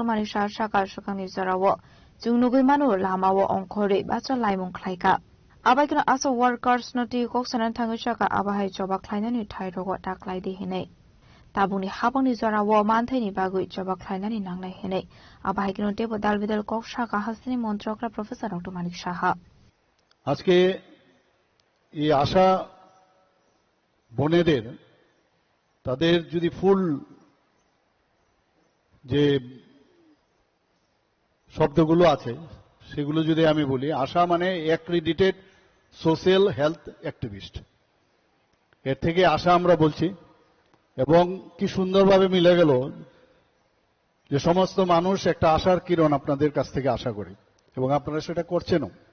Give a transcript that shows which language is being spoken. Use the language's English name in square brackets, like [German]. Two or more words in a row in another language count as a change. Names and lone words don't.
[Kok Borok] Manik Shah Shaka Shakang Zarawa Jungnugui Manu Lamawa Onkore Bacha Laimung Klaika Abakino Asa Workers Noti Kok Sanan Thangai Shaka Abahai Joba Klainani Thairo Taklai de Hene Tabuni Habani Zarawa Manthani Bagui Joba Klainani Nangnai Hene Abahikino Debo Dalvidal Kok Shaka Hastini Montrokra Professor Dr. Manik Shah [Bangla] আজকে এই আশা বোনেদের তাদের যদি ফুল যে শব্দগুলো আছে সেগুলো যদি আমি বলি আশা মানে [English] accredited social health activist [Bangla] এর থেকে আশা আমরা বলছি এবং কি সুন্দরভাবে মিলে গেল যে সমস্ত মানুষ একটা আশার কিরণ আপনাদের কাছ থেকে আশা করে এবং আপনারা সেটা করছেনও